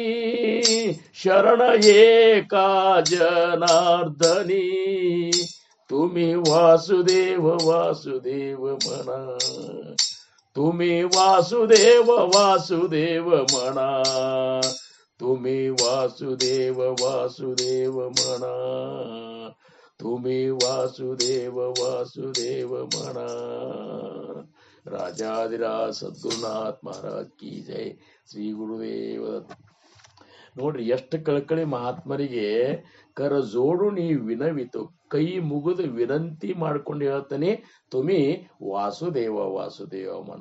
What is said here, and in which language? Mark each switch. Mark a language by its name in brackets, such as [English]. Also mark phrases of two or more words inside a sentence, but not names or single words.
[Marathi] शरण एका जनार्दनी, तुम्ही वासुदेव वासुदेव म्हणा, तुम्ही वासुदेव वासुदेव म्हणा, तुम्ही वासुदेव वासुदेव म्हणा, तुम्ही वासुदेव वासुदेव म्हणा. [Kannada] ರಾಜಾದಿರಾಜ ಸದ್ಗುರುನಾಥ್ [Hindi] महाराज की जय. [Kannada] ಶ್ರೀ ಗುರುದೇವ. ನೋಡ್ರಿ ಎಷ್ಟು ಕಳಕಳಿ ಮಹಾತ್ಮರಿಗೆ [Marathi] कर जोडूनी विनवितो, [Kannada] ಕೈ ಮುಗಿದು ವಿನಂತಿ ಮಾಡ್ಕೊಂಡು ಹೇಳ್ತಾನೆ, [Marathi] तुम्ही वासुदेव वासुदेव म्हणा.